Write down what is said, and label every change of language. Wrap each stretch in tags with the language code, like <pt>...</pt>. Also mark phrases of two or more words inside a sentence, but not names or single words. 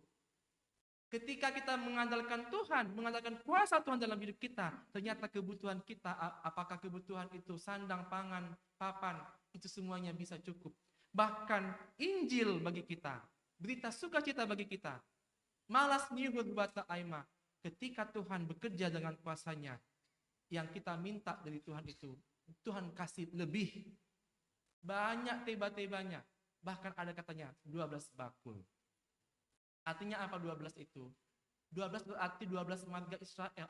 <id>Ketika kita mengandalkan Tuhan, mengandalkan kuasa Tuhan dalam hidup kita, ternyata kebutuhan kita, apakah kebutuhan itu sandang, pangan, papan, itu semuanya bisa cukup. Bahkan Injil bagi kita, berita sukacita bagi kita.</id> <bts>Malas nyuhur bata aima</bts> <id>ketika Tuhan bekerja dengan kuasanya. Yang kita minta dari Tuhan itu, Tuhan kasih lebih. Banyak teba-tebanya. Bahkan ada katanya 12 bakul. Artinya apa 12 itu? 12 berarti 12 marga Israel.</id>